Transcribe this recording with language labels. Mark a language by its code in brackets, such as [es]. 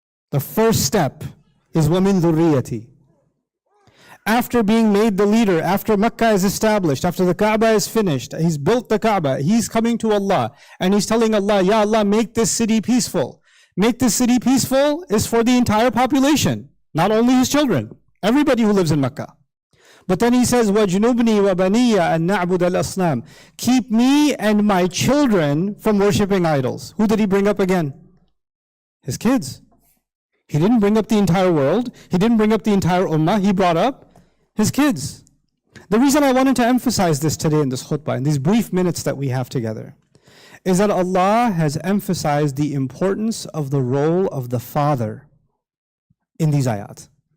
[en] The first step is [ar] وَمِن ذُرِّيَّتِي. [en] After being made the leader, after Mecca is established, after the Kaaba is finished, he's built the Kaaba, he's coming to Allah, and he's telling Allah, Ya Allah, make this city peaceful. Make this city peaceful is for the entire population, not only his children, everybody who lives in Mecca. But then he says, [ar] وَجْنُبْنِي وَبَنِيَّ أَن نَعْبُدَ الْأَصْنَامِ. [en] Keep me and my children from worshipping idols. Who did he bring up again? His kids. He didn't bring up the entire world. He didn't bring up the entire ummah. He brought up his kids. The reason I wanted to emphasize this today in this khutbah, in these brief minutes that we have together, is that Allah has emphasized the importance of the role of the father in these ayat.